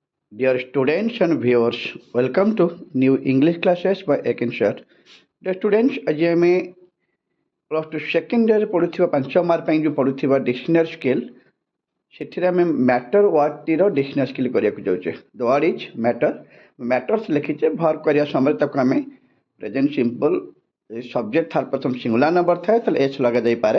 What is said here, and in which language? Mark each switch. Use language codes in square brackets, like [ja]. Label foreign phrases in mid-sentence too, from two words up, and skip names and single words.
[en] Dear students and viewers, welcome to new English classes by Ekin Sir. The students, [or] ଆଜି ଆମେ [en] plus two second year [or] ପଢ଼ୁଥିବା 5 ମାର୍କ ପାଇଁ ଯେଉଁ ପଢ଼ୁଥିବା [en] dictionary skill [or] ସେଥିରେ ଆମେ [en] matter word dictionary skill [or] କରିବାକୁ ଯାଉଛେ। [en] The word is matter. [or] ମ୍ୟାଟର୍ସ ଲେଖିଛେ, ଭର୍ବ କରିବା ସମୟରେ ତାକୁ ଆମେ [en] present simple subject third person singular number [or] ଥାଏ ତାହେଲେ ଏଚ୍ ଲଗାଯାଇପାରେ।